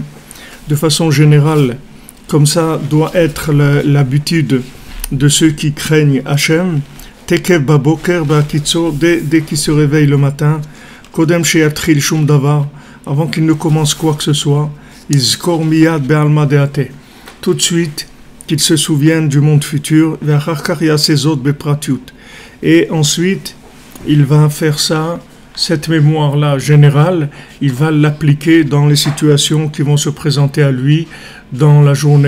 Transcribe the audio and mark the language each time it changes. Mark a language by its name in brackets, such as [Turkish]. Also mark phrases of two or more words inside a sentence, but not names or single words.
[French] De façon générale, comme ça doit être l'habitude de ceux qui craignent Hashem. [Hebrew] תיכף בבוקר בהקיצו, [French] dès qu'ils se réveillent le matin, [Hebrew] קודם שיתחיל שום דבר, [French] avant qu'il ne commence quoi que ce soit, [Hebrew] יזכור מיד בעלמא דאתי. [French] Tout de suite, qu'il se souvienne du monde futur, et ensuite, il va faire ça, cette mémoire-là générale, il va l'appliquer dans les situations qui vont se présenter à lui dans la journée.